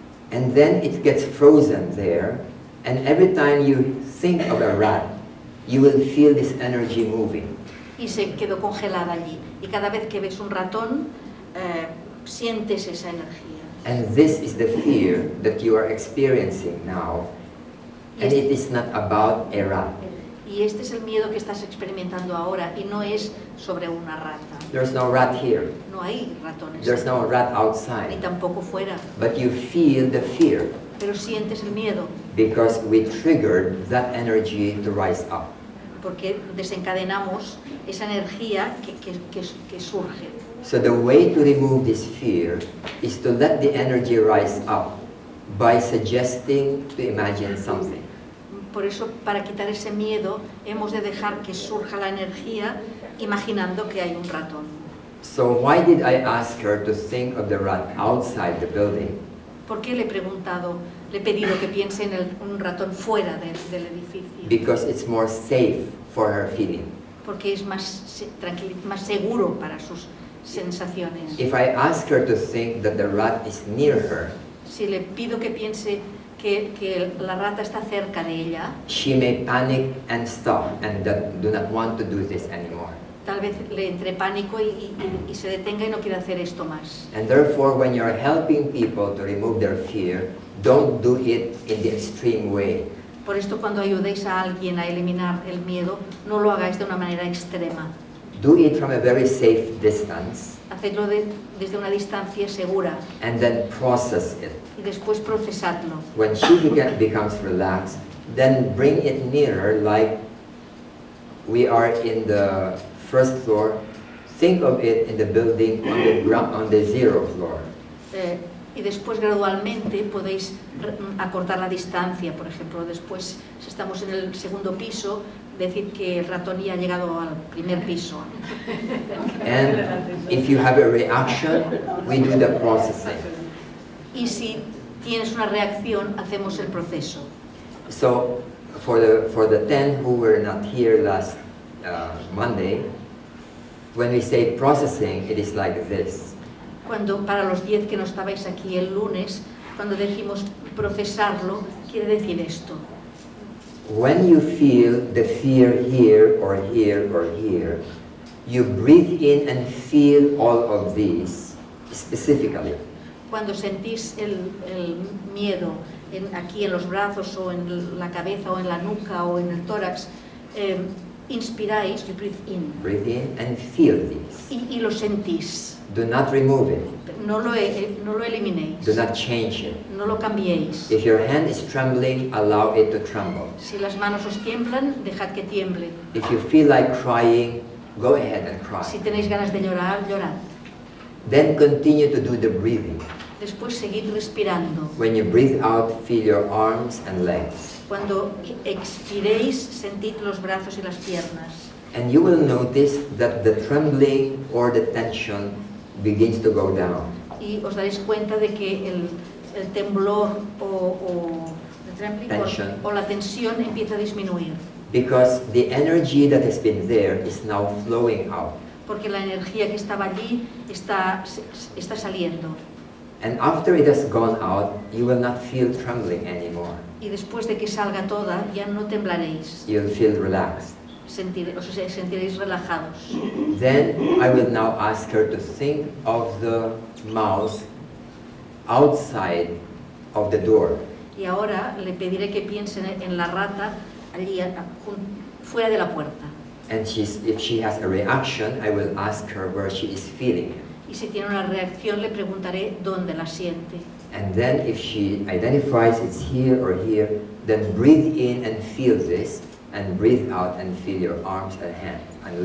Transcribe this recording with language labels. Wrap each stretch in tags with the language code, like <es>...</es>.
<en>And then it gets frozen there, and every time you think of a rat, you will feel this energy moving.</en> <es>Y se quedó congelada allí. Y cada vez que ves un ratón, sientes esa energía.</es> <en>And this is the fear that you are experiencing now, and it is not about a rat.</en> <es>Y este es el miedo que estás experimentando ahora, y no es sobre una rata.</es> <en>There's no rat here.</en> <es>No hay ratones.</es> <en>There's no rat</en> <es>Ni</es> <en>outside.</en> <es>tampoco fuera.</es> <en>But you feel the fear</en> <es>Pero sientes el miedo,</es> <en>because we triggered that energy to rise up.</en> <es>porque desencadenamos esa energía que surge.</es> <en>So the way to remove this fear is to let the energy rise up by suggesting to imagine something.</en> <es>Por eso, para quitar ese miedo, hemos de dejar que surja la energía imaginando que hay un ratón.</es> <en>So why did I ask her to think of the rat outside the building?</en> <es>¿Por qué le he pedido que piense en un ratón fuera del edificio?</es> <en>Because it's more safe for her feeling.</en> <es>Porque es más seguro para sus sensaciones.</es> <en>If I ask her to think that the rat is near her,</en> <es>Si le pido que piense que la rata está cerca de ella,</es> <en>she may panic and stop and do not want to do this anymore.</en> <es>tal vez le entre pánico y se detenga y no quiere hacer esto más.</es> <en>And therefore, when you're helping people to remove their fear, don't do it in the extreme way.</en> <es>Por esto, cuando ayudéis a alguien a eliminar el miedo, no lo hagáis de una manera extrema.</es> <en>Do it from a very safe distance</en> <es>Hacedlo desde una distancia segura</es> <en>and then process it.</en> <es>y después procesadlo.</es> <en>When she becomes relaxed, then bring it nearer like we are in the first floor. Think of it in the building on the ground, on the 0th floor.</en> <es>Y después gradualmente podéis acortar la distancia. Por ejemplo, después, si estamos en el segundo piso, decir que el ratón ya ha llegado al primer piso.</es> <en>And if you have a reaction, we do the processing.</en> <es>Y si tienes una reacción, hacemos el proceso.</es> <en>So for the 10 who were not here last Monday, when we say processing, it is like this.</en> <es>Cuando, para los 10 que no estabais aquí el lunes, cuando decimos procesarlo, quiere decir esto.</es> <en>When you feel the fear here or here or here, you breathe in and feel all of these specifically.</en> <es>Cuando sentís el miedo aquí en los brazos o en la cabeza o en la nuca o en el tórax, inspiráis,</es> <en>you breathe in. Breathe in and feel these.</en> <es>Y lo sentís.</es> <en>Do not remove it.</en> <es>No lo eliminéis.</es> <en>Do not change it.</en> <es>No lo cambiéis.</es> <en>If your hand is trembling, allow it to tremble.</en> <es>Si las manos os tiemblan, dejad que tiemble.</es> <en>If you feel like crying, go ahead and cry.</en> <es>Si tenéis ganas de llorar, llorad.</es> <en>Then continue to do the breathing.</en> <es>Después seguid respirando.</es> <en>When you breathe out, feel your arms and legs.</en> <es>Cuando expiréis, sentid los brazos y las piernas.</es> <en>And you will notice that the trembling or the tension begins to go down.</en> <es>Y os daréis cuenta de que el temblor o la tensión empieza a disminuir.</es> <en>Because the energy that has been there is now flowing out.</en> <es>Porque la energía que estaba allí está saliendo.</es> <en>And after it has gone out, you will not feel trembling anymore.</en> <es>Y después de que salga toda, ya no temblaréis.</es> <en>You'll feel relaxed.</en> <es>Os sentiréis relajados.</es> <en>Then I will now ask her to think of the mouse outside of the door.</en> <es>Y ahora le pediré que piense en la rata allí fuera de la puerta.</es> <en>And if she has a reaction, I will ask her where she is feeling it.</en> <es>Y si tiene una reacción, le preguntaré dónde la siente.</es> <en>And then if she identifies it's here or here, then breathe in and feel this, and breathe out and feel your arms and hands and</en>